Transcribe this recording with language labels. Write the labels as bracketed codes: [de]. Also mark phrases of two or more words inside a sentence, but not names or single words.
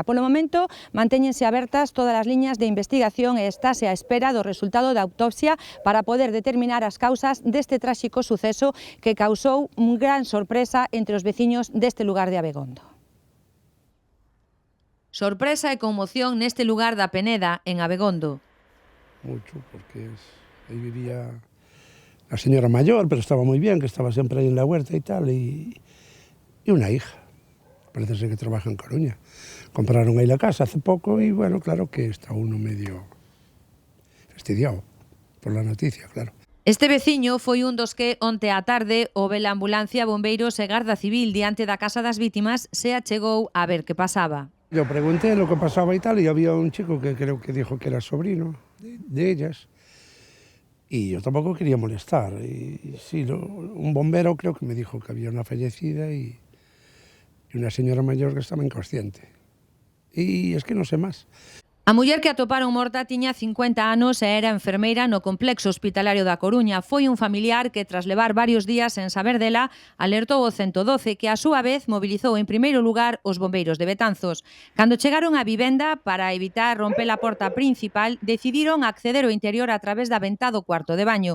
[gl] Polo momento, mantéñense abertas todas as liñas de investigación e estáse á espera do resultado da autopsia para poder determinar as causas deste tráxico suceso que causou unha gran sorpresa entre os veciños deste lugar de Abegondo. Sorpresa e conmoción neste lugar da Peneda, en Abegondo. [es] Mucho, porque ahí vivía la señora mayor, pero estaba muy bien, que estaba siempre ahí en la huerta y tal, y una hija. Parece ser que trabaja en Coruña. Compraron ahí la casa hace poco y bueno, claro que está uno medio fastidiado por la noticia, claro. [gl] Este veciño foi un dos que onte á tarde houve a ambulancia, bombeiros e Garda Civil diante da casa das vítimas se achegou a ver que pasaba. [es] Yo pregunté lo que pasaba y tal y había un chico que creo que dijo que era sobrino de ellas y yo tampoco quería molestar. Y sí, un bombero creo que me dijo que había una fallecida y una señora mayor que estaba inconsciente. Y es que no sé más. [gl] A muller que atoparon morta tiña 50 anos e era enfermeira no complexo hospitalario da Coruña. Foi un familiar que, tras levar varios días sen saber dela, alertou o 112, que a súa vez mobilizou en primeiro lugar os bombeiros de Betanzos. Cando chegaron á vivenda, para evitar romper a porta principal, decidiron acceder ao interior a través da ventá do cuarto de baño.